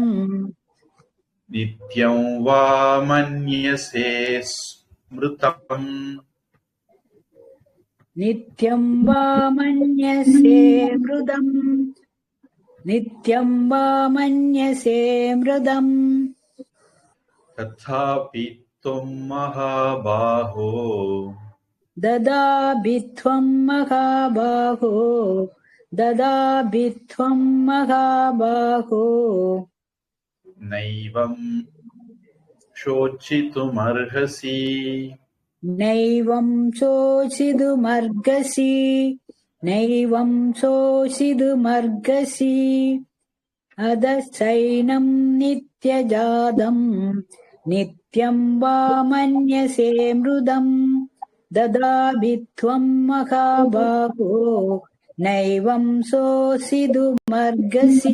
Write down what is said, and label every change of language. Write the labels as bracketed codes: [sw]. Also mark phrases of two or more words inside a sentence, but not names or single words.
[sa] नित्यं वा मन्यसे स्मृतम् नित्यं वा मन्यसे मृतम् नित्यं वा मन्यसे मृतम् तथापि त्वं महाबाहो तथापि त्वं महाबाहो तथापि त्वं महाबाहो नैवं शोचितुम् अर्हसि नैवं शोचितुमर्हसि नैवं शोचितुमर्हसि अथचैनं नित्यजातं नित्यं वा मन्यसे मृतम् तथापि त्वं महाबाहो नैवं शोचितुमर्हसि.